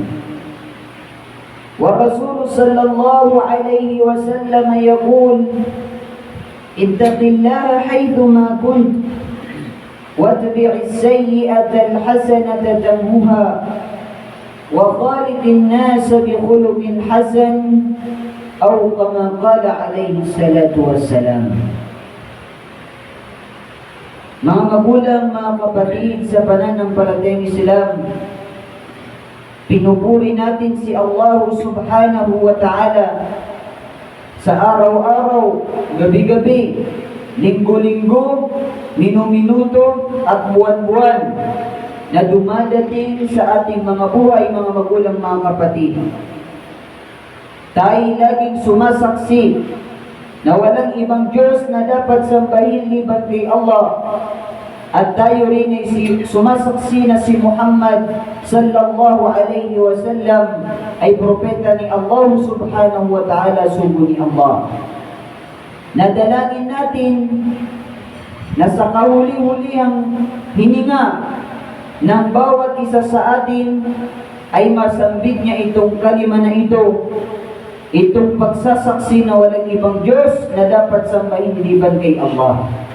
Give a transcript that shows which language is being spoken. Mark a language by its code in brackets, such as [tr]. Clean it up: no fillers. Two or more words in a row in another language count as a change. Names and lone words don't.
[ar] والرسول صلى الله عليه وسلم يقول: اتق الله حيثما كنت واتبع السيئة الحسنة تمحها وخالق الناس بخلق حسن، أو كما قال عليه الصلاة والسلام. [tl] Mga magulang, mga kapatid sa pananampalatayang Islam, pinupuri natin si Allah [ar] سبحانه وتعالى [tl] sa araw-araw, gabi-gabi, linggo-linggo, minu-minuto at buwan-buwan na dumadating sa ating mga buhay, mga magulang, mga kapatid. Tayo laging sumasaksi na walang ibang Diyos na dapat sambahin liban kay Allah, at tayo rin ay sumasaksi na si Muhammad [ar] صلى الله عليه وسلم [tl] ay propeta ni Allah [ar] سبحانه وتعالى, [tl] sugo ni Allah. Nadalangin natin na sa kahuli-hulihang hininga ng bawat isa sa atin ay masambit niya itong kalima na ito, itong pagsasaksi na walang ibang Diyos na dapat sambahin liban kay Allah.